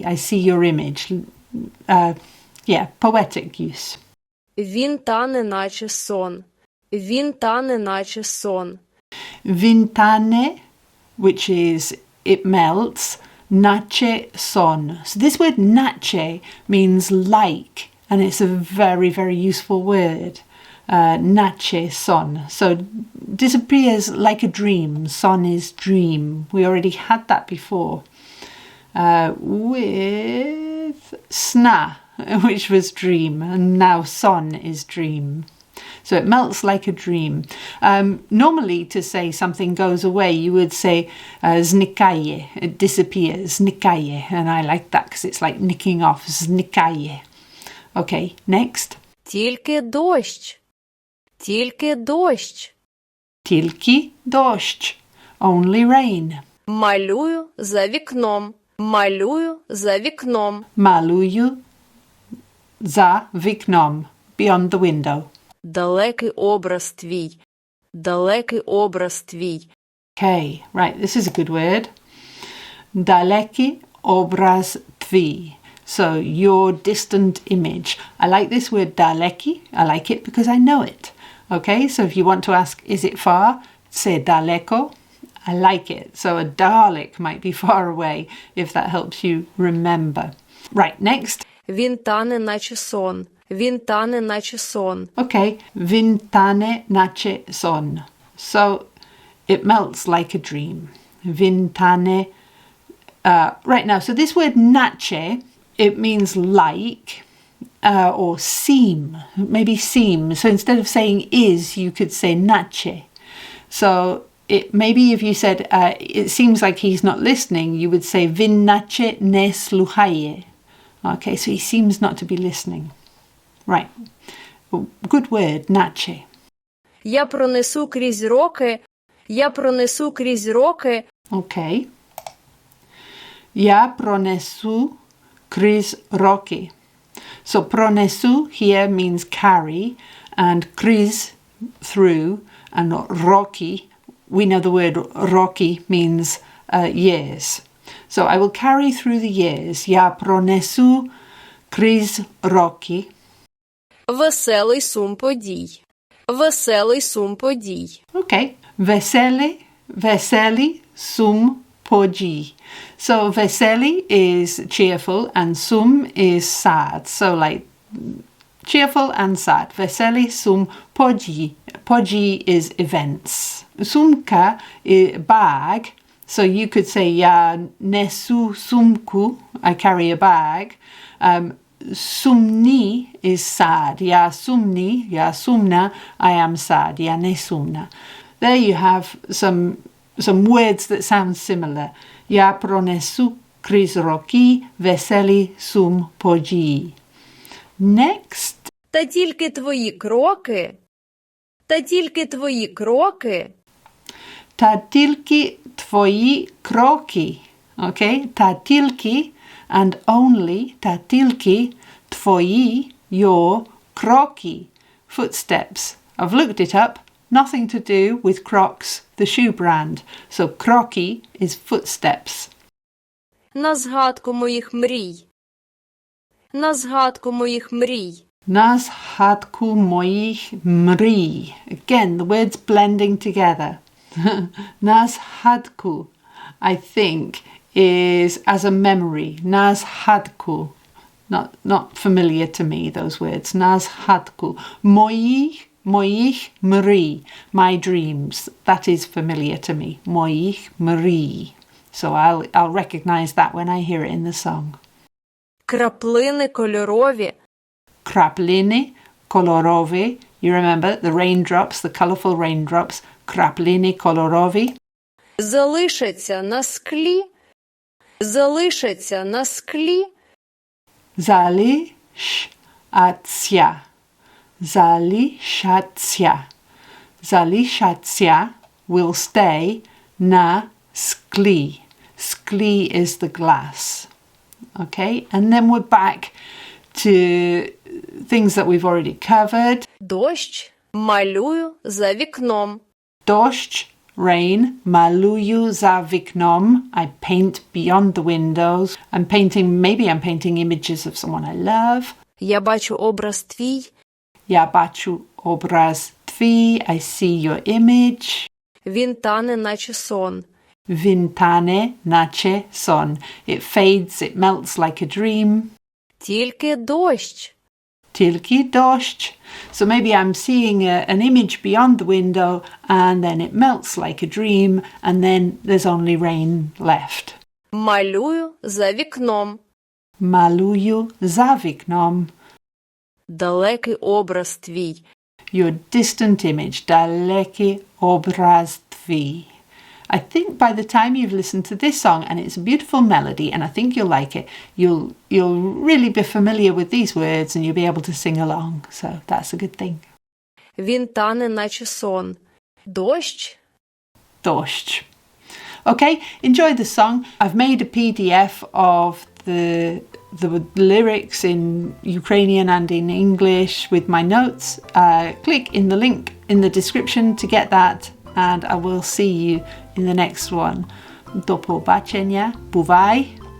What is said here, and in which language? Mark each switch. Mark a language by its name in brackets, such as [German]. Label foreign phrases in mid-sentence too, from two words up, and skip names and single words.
[English] I see your image. Yeah, poetic use. [Ukrainian] Він тане, наче сон. Він тане, наче сон. Він тане, [English] which is it melts. [Ukrainian] Наче сон. [English] So this word наче means like, and it's a very, very useful word. [Ukrainian] Наче сон. [English] So disappears like a dream. Son is dream. We already had that before. With sna. which was dream, and now son is dream. So it melts like a dream. Normally, to say something goes away, you would say znikaje, it disappears, znikaje. And I like that because it's like nicking off, znikaje. Okay, next. [Ukrainian] Тільки дощ. Тільки дощ. Тільки дощ, [English] only rain. [Ukrainian] Малюю за вікном. Малюю за вікном. Малюю за вікном, [English] beyond the window. [Ukrainian] Далекий образ твій. Далекий образ твій. [English] Okay, right, this is a good word. [Ukrainian] Далекий образ твій. [English] So, your distant image. I like this word далекий. I like it because I know it. Okay, so if you want to ask, is it far? Say далеко. I like it. So a Dalek might be far away if that helps you remember. Right, next. [Ukrainian] Він тане, наче сон. Він тане, наче сон. [English] Okay, [Ukrainian] він тане наче сон. [English] So it melts like a dream. [Ukrainian] Він тане. [English] Right now, so this word наче, it means like or seem, maybe seem. So instead of saying is, you could say наче. So maybe if you said, it seems like he's not listening, you would say, [Ukrainian] він наче не слухає. [English] Okay, so he seems not to be listening. Right. Good word, наче. [Ukrainian] Я пронесу крізь роки. Я пронесу крізь роки. Okay. Я пронесу крізь роки. [English] So пронесу here means carry, and крізь through, and роки, we know the word roki means years. So I will carry through the years. [Ukrainian] Я пронесу крізь роки. Веселий сум подій. Веселий сум подій. Okay. Веселий сум подій. [English] So veseli is cheerful and sum is sad. So like cheerful and sad. [Ukrainian] Веселий сум подій. [English] Podji is events. Sumka is bag. So you could say [Ukrainian] я несу сумку. [English] I carry a bag. Sumni is sad. [Ukrainian] Я сумний, я сумна, [English] I am sad. [Ukrainian] Я несумна. [English] There you have some words that sound similar. [Ukrainian] Я пронесу крізь роки веселий сум подій. [English] Next. [Ukrainian] Та тільки твої кроки. Та тільки твої кроки. Та тільки твої кроки. Okay? Та тільки [English] and only. [Ukrainian] Та тільки твої, your кроки. [English] Footsteps. I've looked it up. Nothing to do with Crocs, the shoe brand. So кроки is footsteps. [Ukrainian] На згадку моїх мрій. На згадку моїх мрій. На згадку моїх мрій. [English] Again, the words blending together. [Ukrainian] На згадку, [English] I think, is as a memory. [Ukrainian] На згадку. [English] Not familiar to me, those words. [Ukrainian] На згадку. Моїх мрій. [English] My dreams. That is familiar to me. [Ukrainian] Моїх мрій. [English] So I'll recognize that when I hear it in the song. [Ukrainian] Краплини кольорові. Краплини кольорові. [English] You remember the raindrops, the colourful raindrops. [Ukrainian] Краплини кольорові. Залишаться на склі. Залишаться на склі. Залишаться. Залишаться. Залишаться [English] will stay [Ukrainian] на склі. [English] Sklí is the glass. Okay, and then we're back to things that we've already covered. [Ukrainian] Дощ малюю за вікном. Дощ, rain, малюю за вікном. [English] I paint beyond the windows. I'm painting images of someone I love. [Ukrainian] Я бачу образ твій. Я бачу образ твій. [English] I see your image. [Ukrainian] Він тане, наче сон. Він тане, наче сон. [English] It fades, it melts like a dream. [Ukrainian] Тільки дощ. Тільки дощ. [English] So maybe I'm seeing an image beyond the window and then it melts like a dream and then there's only rain left. [Ukrainian] Малюю за вікном. Малюю за вікном. Далекий образ твій. [English] Your distant image. [Ukrainian] Далекий образ твій. [English] I think by the time you've listened to this song, and it's a beautiful melody, and I think you'll like it, you'll really be familiar with these words and you'll be able to sing along. So that's a good thing. [Ukrainian] Він тане, наче сон. Дощ? [English] Dość. Okay, enjoy the song. I've made a PDF of the lyrics in Ukrainian and in English with my notes. Click in the link in the description to get that, and I will see you in the next one. [Ukrainian] До побачення. Бувай!